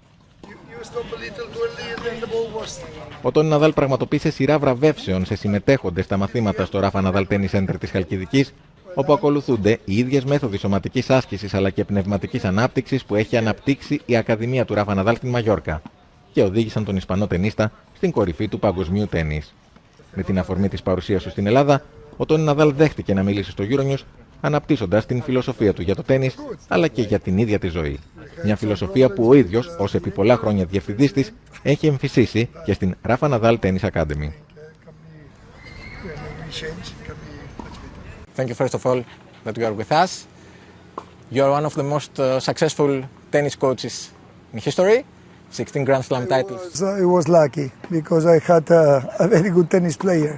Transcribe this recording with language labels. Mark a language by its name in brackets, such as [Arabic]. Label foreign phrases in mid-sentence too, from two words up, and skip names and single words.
[Greek] Ο Τόνι Ναδάλ πραγματοποίησε σειρά βραβεύσεων σε συμμετέχοντες στα μαθήματα στο Rafa Nadal Tennis Center της Χαλκιδικής, όπου ακολουθούνται οι ίδιες μέθοδοι σωματικής άσκησης αλλά και πνευματικής ανάπτυξης που έχει αναπτύξει η Ακαδημία του Rafa Nadal στην Μαγιόρκα και οδήγησαν τον Ισπανό τενίστα στην κορυφή του παγκοσμίου τένις. Με την αφορμή της παρουσίας του στην Ελλάδα, ο Τόνι Ναδάλ δέχτηκε να μιλήσει στο euronews, αναπτύσσοντας την φιλοσοφία του για το τένις αλλά και για την ίδια τη ζωή. Μια φιλοσοφία που ο ίδιος, ως επί πολλά χρόνια διευθυντής της, έχει εμφυσίσει και στην Rafa Nadal Tennis Academy. [English] Thank you first of all that you are with us. You are one of the most successful tennis coaches in history. 16 Grand Slam titles. I was lucky because I had a very good tennis player.